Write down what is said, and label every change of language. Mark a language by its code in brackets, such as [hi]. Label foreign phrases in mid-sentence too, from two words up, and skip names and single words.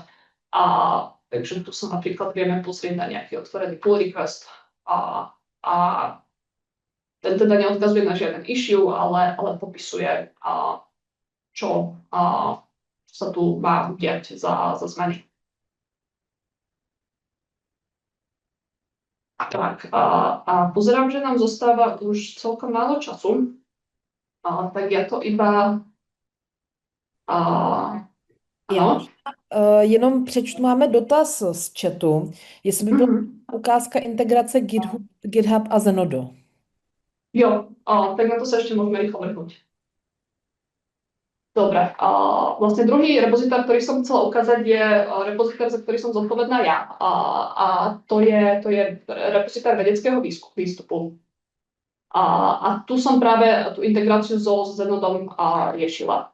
[sk] Takže tu sa napríklad vieme pozrieť na nejaký otvorený [en] pull request [sk] a ten teda neodkazuje na žiaden issue, ale popisuje, čo sa tu má udiať za zmeny. Tak, a pozerám, že nám zostáva už celkom málo času, tak ja to iba... [cs] Já jenom přečtu, máme dotaz z chatu, jestli by byla ukázka integrace GitHub a Zenodo. [sk] Jo, tak na to sa ešte môžeme rýchlo vrhnúť. Dobre, vlastne druhý repozitár, ktorý som chcela ukázať, je repozitár, za ktorý som zodpovedná ja. A to je repozitár vedeckého výstupu. A tu som práve tú integráciu so Zenodom riešila.